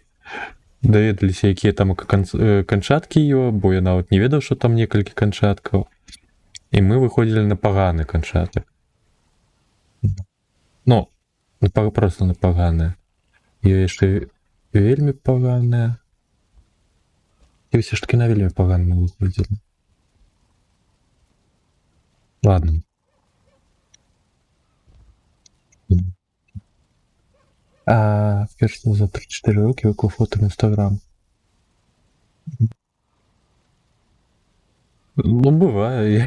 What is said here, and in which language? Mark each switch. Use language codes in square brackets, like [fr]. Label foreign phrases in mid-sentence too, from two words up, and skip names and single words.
[be] Даведаліся, якія там канчаткі ёо, бо я нават не ведаў, што там некалькі канчаткаў. І мы выходзілі на паганы канчатак. Ну, проста на паганыя. Ёй яшчэ вельмі паганыя. І ўсё ж такі на вельмі паганыя выходзілі. Ладно. [uk] Перш за 3-4 роки виклав фото в Інстаграм. Ну, буває.